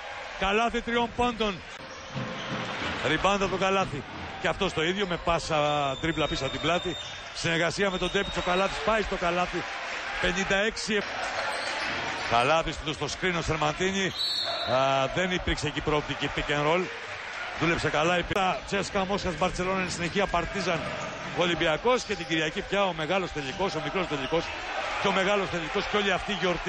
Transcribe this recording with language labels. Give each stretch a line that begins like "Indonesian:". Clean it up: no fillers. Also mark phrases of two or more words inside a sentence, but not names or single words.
Greek: Καλάθι 3 πόντων. Ριμπάντα από το καλάθι. Και αυτό το ίδιο με πάσα τρίπλα πίσω από την πλάτη. Συνεργασία με τον Τέπιτς, ο Καλάθις πάει στο καλάθι. 56. Καλάθις στο screen ο Σερμαντίνη. Δεν υπήρξε εκεί προοπτική
English: pick and roll.
Greek: Δούλεψε καλά. Τσέσκα Μόσχας Μπαρτσελόνα είναι συνεχεία Παρτίζαν Ολυμπιακός και την Κυριακή πια ο μεγάλος τελικός, ο μικρός τελικός και ο μεγάλος τελικός και όλη αυτή η γιορτή.